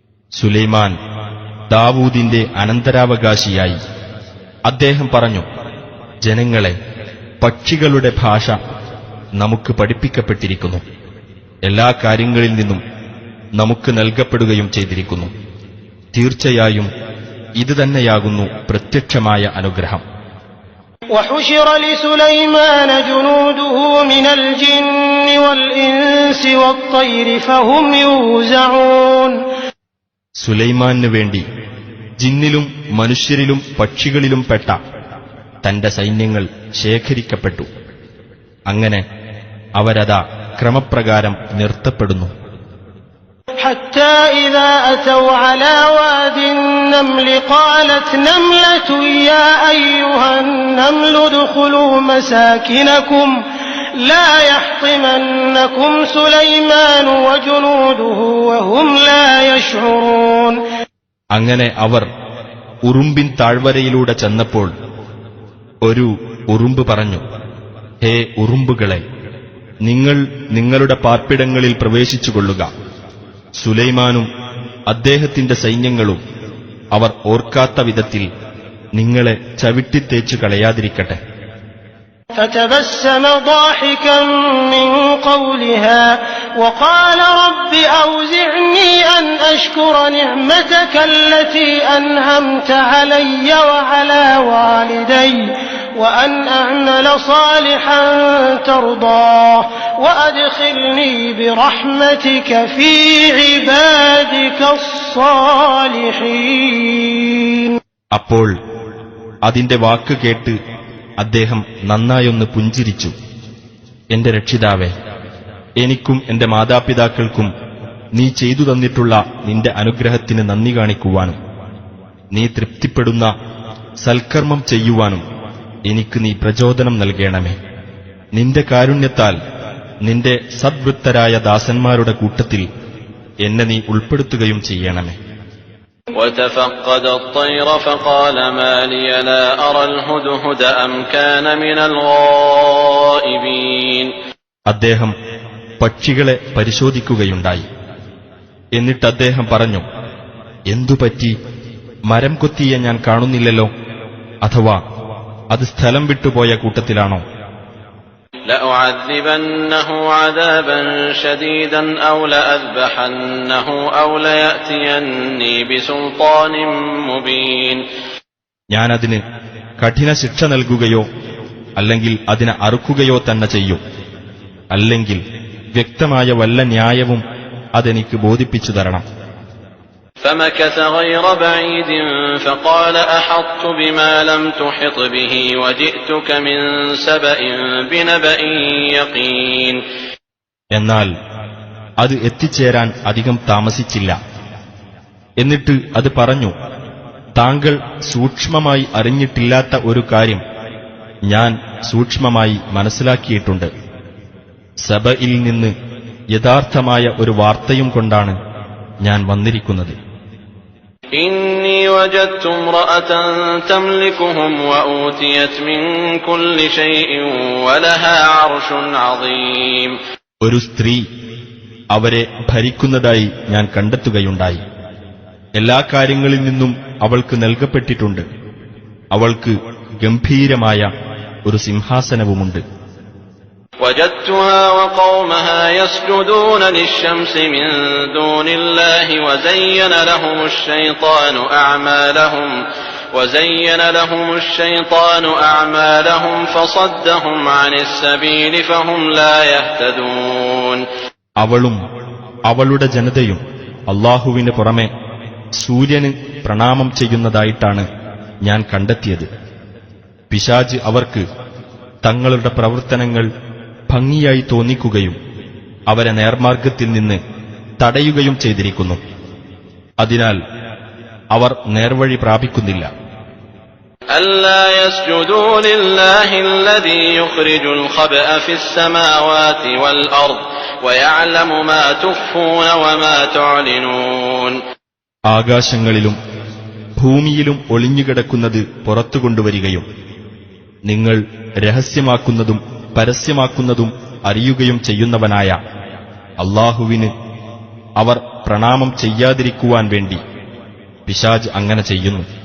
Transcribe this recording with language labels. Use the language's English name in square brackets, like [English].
[Malayalam] സുലൈമാൻ ദാവൂദിന്റെ അനന്തരാവകാശിയായി അദ്ദേഹം പറഞ്ഞു, ജനങ്ങളെ, പക്ഷികളുടെ ഭാഷ നമുക്ക് പഠിപ്പിക്കപ്പെട്ടിരിക്കുന്നു. എല്ലാ കാര്യങ്ങളിൽ നിന്നും നമുക്ക് നൽകപ്പെടുകയും ചെയ്തിരിക്കുന്നു. തീർച്ചയായും ഇത് തന്നെയാകുന്നു പ്രത്യക്ഷമായ അനുഗ്രഹം. [Arabic] وحشر لسليمان جنوده من الجن والإنس والطير فهم يوزعون. [Malayalam] സുലൈമാനു വേണ്ടി ജിന്നിലും മനുഷ്യരിലും പക്ഷികളിലും പെട്ട തന്റെ സൈന്യങ്ങൾ ശേഖരിക്കപ്പെട്ടു. അങ്ങനെ അവരതാ ക്രമപ്രകാരം നിർത്തപ്പെടുന്നു. [Arabic] حتى إذا أتوا على واد النمل قالت نملة يا أيها النمل ادخلوا مساكنكم لا يحطمنكم سليمان وجنوده وهم لا يشعرون. [Malayalam] അങ്ങനെ അവർ ഉറുമ്പിൻ താഴ്വരയിലൂടെ ചെന്നപ്പോൾ ഒരു ഉറുമ്പ് പറഞ്ഞു, ഹേ ഉറുമ്പുകളെ, നിങ്ങൾ നിങ്ങളുടെ പാർപ്പിടങ്ങളിൽ പ്രവേശിച്ചുകൊള്ളുക. സുലൈമാനും അദ്ദേഹത്തിന്റെ സൈന്യങ്ങളും അവർ ഓർക്കാത്ത വിധത്തിൽ നിങ്ങളെ ചവിട്ടിത്തേച്ചു കളയാതിരിക്കട്ടെ. [Arabic] فتبسم ضاحكا من قولها وقال رب أوزعني أن أشكر نعمتك التي أنعمت علي وعلى والدي وأن أعمل صالحا ترضاه وأدخلني برحمتك في عبادك الصالحين. [Malayalam] അപ്പോൾ അതിന്റെ വാക്ക് കേട്ട് അദ്ദേഹം നന്നായൊന്ന് പുഞ്ചിരിച്ചു. എന്റെ രക്ഷിതാവേ, എനിക്കും എന്റെ മാതാപിതാക്കൾക്കും നീ ചെയ്തു തന്നിട്ടുള്ള നിന്റെ അനുഗ്രഹത്തിന് നന്ദി കാണിക്കുവാനും നീ തൃപ്തിപ്പെടുന്ന സൽക്കർമ്മം ചെയ്യുവാനും എനിക്ക് നീ പ്രചോദനം നൽകണമേ. നിന്റെ കാരുണ്യത്താൽ നിന്റെ സദ്വൃത്തരായ ദാസന്മാരുടെ കൂട്ടത്തിൽ എന്നെ നീ ഉൾപ്പെടുത്തുകയും ചെയ്യണമേ. [Arabic] وتفقد الطير فقال ما لي لا أرى الهدهد أم كان من الغائبين. [Malayalam] അദ്ദേഹം പക്ഷികളെ പരിശോധിക്കുകയുണ്ടായി. എന്നിട്ട് അദ്ദേഹം പറഞ്ഞു, എന്തുപറ്റി? മരം കൊത്തിയ ഞാൻ കാണുന്നില്ലല്ലോ. അഥവാ അത് സ്ഥലം വിട്ടുപോയ കൂട്ടത്തിലാണോ? [Arabic] لأعذبنه عذابا شديدا أو لأذبحنه أو ليأتيني بسلطان مبين. [Malayalam] ഞാനതിന് കഠിന ശിക്ഷ നൽകുകയോ അല്ലെങ്കിൽ അതിനെ അറുക്കുകയോ തന്നെ ചെയ്യും. അല്ലെങ്കിൽ വ്യക്തമായ വല്ല ന്യായവും അതെനിക്ക് ബോധിപ്പിച്ചു തരണം. [Arabic] فمكث غير بعيد فقال أحطت بما لم تحط به وجئتك من سبأ بنبأ يقين. [Malayalam] എന്നാൽ അത് എത്തിച്ചേരാൻ അധികം താമസിച്ചില്ല. എന്നിട്ട് അത് പറഞ്ഞു, താങ്കൾ സൂക്ഷ്മമായി അറിഞ്ഞിട്ടില്ലാത്ത ഒരു കാര്യം ഞാൻ സൂക്ഷ്മമായി മനസ്സിലാക്കിയിട്ടുണ്ട്. സബയിൽ നിന്ന് യഥാർത്ഥമായ ഒരു വാർത്തയും കൊണ്ടാണ് ഞാൻ വന്നിരിക്കുന്നത്. [Arabic] إني وجدت امرأة تملكهم وأوتيت من كل شيء ولها عرش عظيم. [Malayalam] ഒരു സ്ത്രീ അവരെ ഭരിക്കുന്നതായി ഞാൻ കണ്ടെത്തുകയുണ്ടായി. എല്ലാ കാര്യങ്ങളിൽ നിന്നും അവൾക്ക് നൽകപ്പെട്ടിട്ടുണ്ട്. അവൾക്ക് ഗംഭീരമായ ഒരു സിംഹാസനവുമുണ്ട്. [Arabic] وجدتها وقومها يسجدون للشمس من دون الله وزين لهم الشيطان أعمالهم فصدهم عن السبيل فهم لا يهتدون. [Malayalam] അവളും അവളുടെ ജനതയും അല്ലാഹുവിന് പുറമെ സൂര്യന് പ്രണാമം ചെയ്യുന്നതായിട്ടാണ് ഞാൻ കണ്ടെത്തിയത്. പിശാച് അവർക്ക് തങ്ങളുടെ പ്രവർത്തനങ്ങൾ ഭംഗിയായി തോന്നിക്കുകയും അവരെ നേർമാർഗത്തിൽ നിന്ന് തടയുകയും ചെയ്തിരിക്കുന്നു. അതിനാൽ അവർ നേർവഴി പ്രാപിക്കുന്നില്ല. [Arabic] ألا يسجدوا لله الذي يخرج الخبأ في السماوات والأرض ويعلم ما تخفون وما تعلنون. [Malayalam] ആകാശങ്ങളിലും ഭൂമിയിലും ഒളിഞ്ഞുകിടക്കുന്നത് പുറത്തുകൊണ്ടുവരികയും നിങ്ങൾ രഹസ്യമാക്കുന്നതും പരസ്യമാക്കുന്നതും അറിയുകയും ചെയ്യുന്നവനായ അല്ലാഹുവിന് അവർ പ്രണാമം ചെയ്യാതിരിക്കുവാൻ വേണ്ടി പിശാച് അങ്ങനെ ചെയ്യുന്നു.